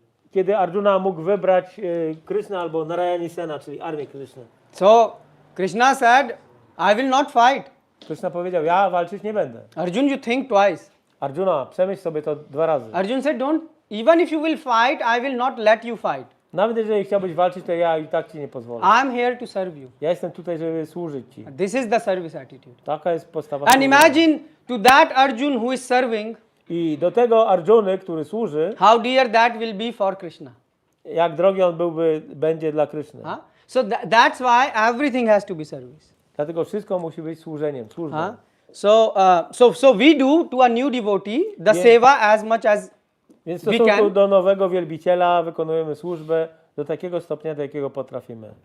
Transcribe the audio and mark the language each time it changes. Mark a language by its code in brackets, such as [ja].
[pl] Kiedy Arjuna mógł wybrać Krishna albo Narayani Sena, czyli armię Krishna. [en] So Krishna said, I will not fight. [pl] Krishna powiedział, ja walczyć nie będę. [en] Arjun, you think twice. [pl] Arjuna, przemyśl sobie to 2 razy. [en] Arjun said, even if you will fight, I will not let you fight. [pl] Nawet jeżeli chciałbyś walczyć, to ja i tak ci nie pozwolę. [en] I am here to serve you. [pl] Ja jestem tutaj, żeby służyć ci. [en] This is the service attitude. [pl] Taka jest postawa. [en] And imagine to that Arjun who is serving, [pl] I do tego Arjuny, który służy, [en] how dear that will be for Krishna. [pl] Jak drogi on będzie dla Kryszny. [en] So that's why everything has to be service. [pl] Dlatego wszystko musi być służeniem, służbą. [en] So we do to a new devotee the seva as much as [pl] Więc w stosunku do nowego wielbiciela wykonujemy służbę do takiego stopnia, do jakiego potrafimy.